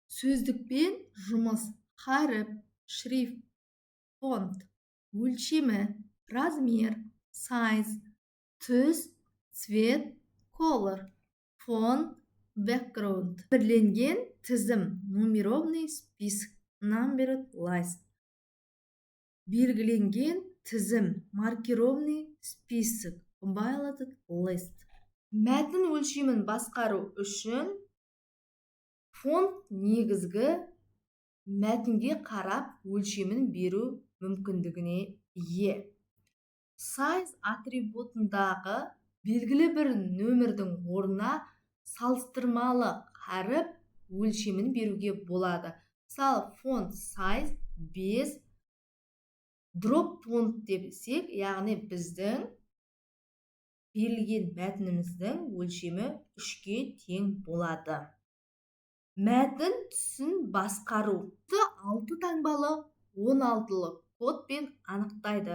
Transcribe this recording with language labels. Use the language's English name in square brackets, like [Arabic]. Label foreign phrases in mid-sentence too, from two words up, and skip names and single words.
[Kazakh] сөздікпен жұмыс: харіп, шрифт, фонт, өлшемі, размер, size, түс, цвет, color, фон, background. Бірленген тізім: [Russian] нумерованный список, [English] numbered list. [Kazakh] Белгіленген тізім: [Russian] маркированный список, [English] compiled list. [Kazakh] Мәтін өлшемін басқару үшін фонт негізгі мәтінге қарап өлшемін беру мүмкіндігіне ие. Size атрибутындағы белгілі бір нөмірдің орнына салыстырмалы қаріп өлшемін беруге болады. Мысалы, фонт size 5, [English] drop font [Kazakh] десек, яғни біздің берілген мәтініміздің өлшемі 3-ке тең болады. Мәтін түсін басқару: 6 таңбалы 16-лы кодпен анықтайды.